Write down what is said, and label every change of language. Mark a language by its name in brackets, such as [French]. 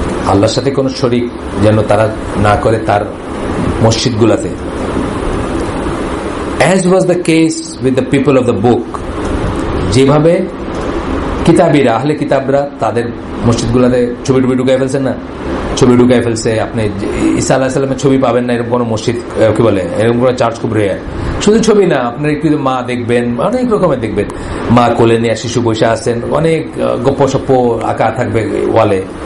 [Bangla] আল্লাহর সাথে কোন শরীক যেন তারা না করে তার মসজিদগুলোতে। [English] as was the case with the people of the book। [Bangla] যেভাবে কিতাবীরা, আহলে কিতাবরা তাদের মসজিদগুলোতে ছবি ঢুকাই ফেলছেন না, ছবি ঢুকাই ফেলছে। আপনি ঈসা আলাইহিস সালামের ছবি পাবেন না এরকম কোন মসজিদ, কি বলে, এরকম কোন চার্চ খুব রেয়ার। শুধু ছবি না, আপনার একটু মা দেখবেন, অনেক রকমের দেখবেন, মা কোলে নিয়ে শিশু বসে আছেন, অনেক গপ্প সপ্প আঁকা থাকবে ওয়ালে।